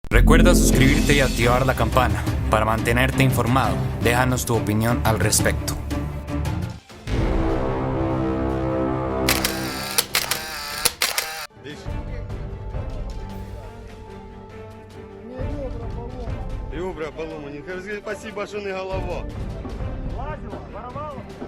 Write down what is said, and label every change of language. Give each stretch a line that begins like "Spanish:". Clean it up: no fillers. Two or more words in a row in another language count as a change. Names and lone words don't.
Spanish: Recuerda suscribirte y activar la campana para mantenerte informado. Déjanos tu opinión al respecto.
Russian: Ребра поломаны. Спасибо, что не голова. Лазила, воровала.